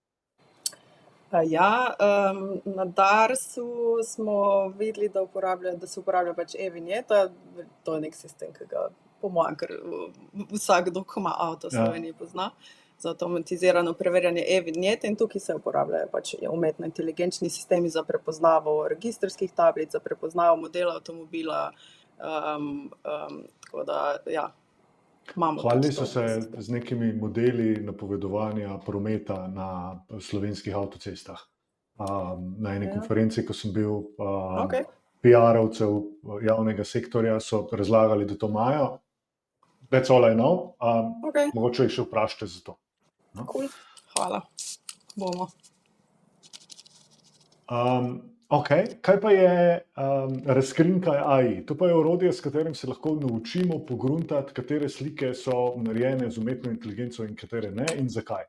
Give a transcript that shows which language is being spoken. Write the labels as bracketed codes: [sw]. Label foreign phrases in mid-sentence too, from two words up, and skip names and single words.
[sl] Ja, na Darsu smo videli, da se uporablja pač e-vinjeta, to je nek sistem, ki ga po mojem, ker vsakdo, ko ima avto v Sloveniji, pozna, za avtomatizirano preverjanje e-vinjete in tukaj se uporabljajo pač umetno inteligenčni sistemi za prepoznavo registrskih tablic, za prepoznavo modela avtomobila, tako da, ja. Hvalili so se z nekimi modeli napovedovanja prometa na slovenskih avtocestah. Na eni konferenci, ko sem bil, PR-ovcev javnega sektorja so razlagali, da to imajo. [en] That's all I know. [sl] Ok, Mogoče jih še vprašajte za to. cool. Hvala. Bomo. Ok, kaj pa je razkrinka AI? To pa je orodje, s katerim se lahko naučimo pogruntati, katere slike so narejene z umetno inteligenco in katere ne in zakaj.